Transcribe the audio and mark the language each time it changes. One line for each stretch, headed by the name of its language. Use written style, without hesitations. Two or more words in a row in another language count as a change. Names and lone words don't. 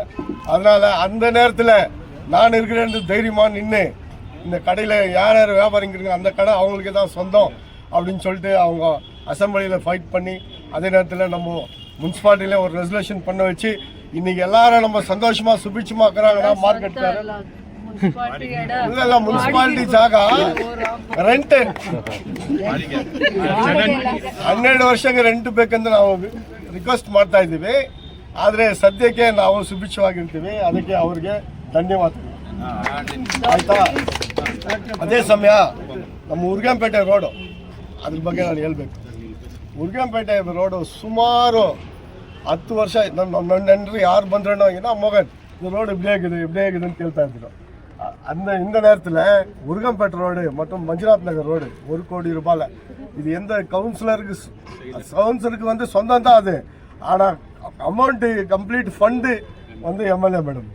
Tamil: அதனால் அந்த நேரத்தில் நான் இருக்கிறேன் தைரியமாக நின்று இந்த கடையில் யார் யார் வியாபாரிங்க இருக்குங்க அந்த கடை அவங்களுக்கு தான் சொந்தம் அப்படின்னு சொல்லிட்டு அவங்க அசம்பிளியில் ஃபைட் பண்ணி, அதே நேரத்தில் நம்ம முனிசிபாலிட்டியில் ஒரு ரெசல்யூஷன் பண்ண வச்சு இன்னைக்கு எல்லாரும் நம்ம சந்தோஷமா சுபிட்சமா இருக்கிறாங்கன்னா மார்க்கெட்காரர்
Kannada: ಇಲ್ಲ ಮುನ್ಸಿಪಾಲಿಟಿ ಜಾಗ ರೆಂಟ್ 12 ವರ್ಷಕ್ಕೆ ರೆಂಟ್ ಬೇಕಂತ ನಾವು ರಿಕ್ವೆಸ್ಟ್ ಮಾಡ್ತಾ ಇದ್ದೀವಿ. ಆದರೆ ಸದ್ಯಕ್ಕೆ ನಾವು ಸುಭಿಕ್ಷವಾಗಿರ್ತೀವಿ, ಅದಕ್ಕೆ ಅವ್ರಿಗೆ ಧನ್ಯವಾದಗಳು. ಆಯ್ತಾ? ಅದೇ ಸಮಯ ನಮ್ಮ ಉರ್ಗಂಪೇಟೆ ರೋಡು ಅದ್ರ ಬಗ್ಗೆ ನಾನು ಹೇಳ್ಬೇಕು. ಉರ್ಗಂಪೇಟೆ ರೋಡು ಸುಮಾರು 10 ವರ್ಷ ನನ್ನ ನೆಂಟರು ಯಾರು ಬಂದ್ರೂ ಏನೋ ಮಗನ್
Tamil: இந்த ரோடு இப்படியே இருக்குதுன்னு கேள்வித்தா இருந்தோம். இந்த நேரத்தில் உருகம்பேட்டை ரோடு மற்றும் மஞ்சுநாத் நகர் ரோடு 1 கோடி ரூபாயில் இது எந்த கவுன்சிலருக்கு வந்து சொந்தம் தான் அது. ஆனால் அமௌண்ட்டு கம்ப்ளீட் ஃபண்டு வந்து எம்எல்ஏ மேடம்.